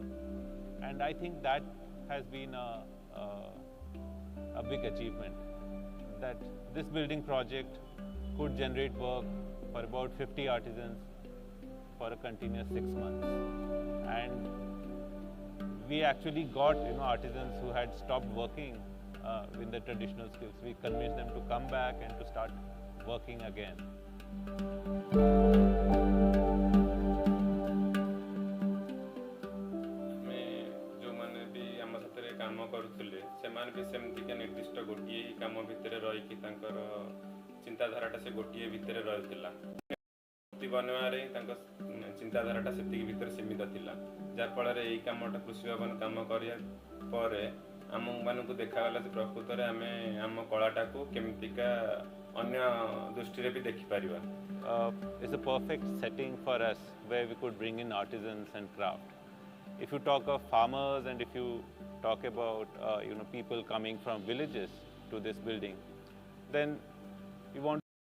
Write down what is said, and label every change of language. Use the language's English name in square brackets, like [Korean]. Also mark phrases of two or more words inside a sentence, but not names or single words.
[English] And I think that has been a big achievement, that this building project could generate work for about 50 artisans for a continuous 6 months. And we actually got artisans who had stopped working with the traditional skills. We convinced them to come back and to start working again. [Odia] ଚିନ୍ତାଧାରାଟା ସେ ଗୋଟିଏ ଭିତରେ ରହିଥିଲା। ମୂର୍ତ୍ତି ବନେଇବାରେ ତାଙ୍କ ଚିନ୍ତାଧାରାଟା ସେତିକି ଭିତରେ ସୀମିତ ଥିଲା, ଯାହା ଫଳରେ ଏହି କାମଟା କୃଷି ଭବନ କାମ କରିବା ପରେ ଆମମାନଙ୍କୁ ଦେଖାଗଲା ଯେ ପ୍ରକୃତରେ ଆମେ ଆମ କଳାଟାକୁ କେମିତିକା ଅନ୍ୟ ଦୃଷ୍ଟିରେ ବି ଦେଖିପାରିବା। [English] It's a perfect setting for us where we could bring in artisans and craft. If you talk of farmers and if you talk about people coming from villages to this building, then we want